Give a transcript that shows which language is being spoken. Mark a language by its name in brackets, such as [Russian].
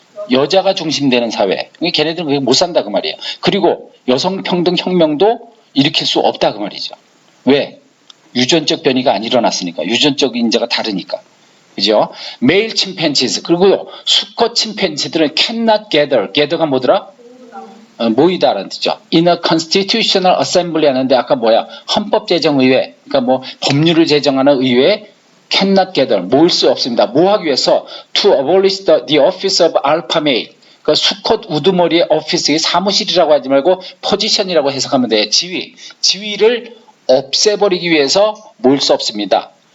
[Korean] 여자가 중심되는 사회. 걔네들은 그게 못 산다 그 말이에요. 그리고 여성 평등 혁명도 일으킬 수 없다 그 말이죠. 왜? 유전적 변이가 안 일어났으니까. 유전적 인자가 다르니까. 그죠? 메일 침팬지스 그리고 수컷 침팬지들은 cannot gather가 뭐더라? 모이다라는 뜻이죠. [English] In a constitutional assembly [Korean] 하는데 아까 뭐야? 헌법제정의회. 그러니까 뭐 법률을 제정하는 의회에 [English] cannot gather, [Korean] 모일 수 없습니다. 뭐 하기 위해서? [English] To abolish the office of alpha male. [Korean] 그 수컷 우두머리의 오피스, 사무실이라고 하지 말고 포지션이라고 해석하면 돼요. 지위를 없애버리기 위해서 모일 수 없습니다.